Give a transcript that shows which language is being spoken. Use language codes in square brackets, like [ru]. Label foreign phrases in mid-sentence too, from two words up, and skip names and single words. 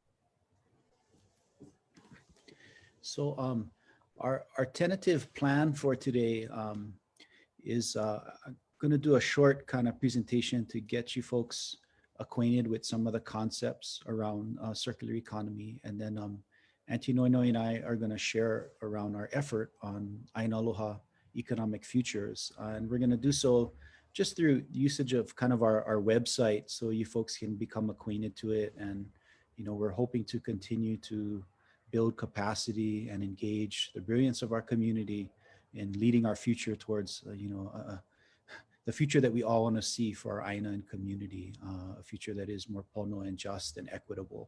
[en] So our tentative plan for today is I'm going to do a short kind of presentation to get you folks acquainted with some of the concepts around circular economy. And then Auntie Noenoe and I are going to share around our effort on ʻāina Aloha Economic Futures. And we're going to do so just through usage of kind of our website, so you folks can become acquainted to it. And, you know, we're hoping to continue to build capacity and engage the brilliance of our community in leading our future towards, the future that we all want to see for our ʻāina and community, a future that is more pono and just and equitable.